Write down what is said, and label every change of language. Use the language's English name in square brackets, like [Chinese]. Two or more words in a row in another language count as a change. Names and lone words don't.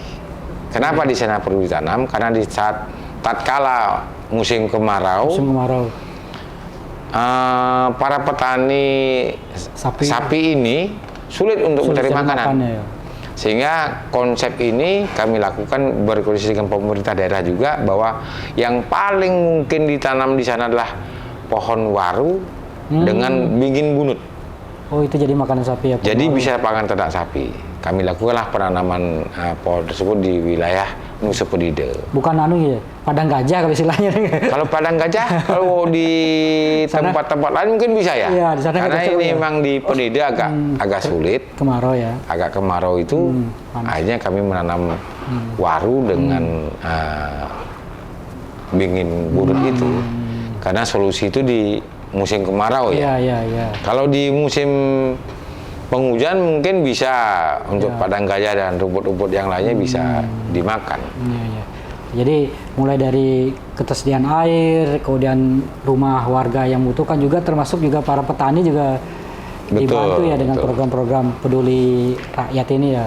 [Indonesian] Kenapa di sana perlu ditanam? Karena di saat tatkala musim kemarau, para petani sapi ini sulit untuk mencari makanan. Sehingga konsep ini kami lakukan berkoordinasi dengan pemerintah daerah juga bahwa yang paling mungkin ditanam di sana adalah pohon waru dengan bingin bunut. Oh, itu jadi makanan sapi ya? Jadi bisa pakan ternak sapi. Kami lakukanlah penanaman pohon tersebut di wilayah Nusa Penida. Bukan ya, padang gajah kalau istilahnya. Kalau padang gajah, kalau di tempat-tempat lain mungkin bisa ya. Iya, di sana karena ini memang di Penida agak sulit. Kemarau ya. Agak kemarau itu, akhirnya kami menanam waru dengan bingin bunut itu. Karena solusi itu di musim kemarau ya. Iya. Kalau di musim penghujan mungkin bisa untuk padang gajah dan rumput-rumput yang lainnya bisa dimakan. Iya. Jadi mulai dari ketersediaan air, kemudian rumah warga yang membutuhkan juga termasuk juga para petani juga dibantu ya dengan program-program peduli rakyat ini ya.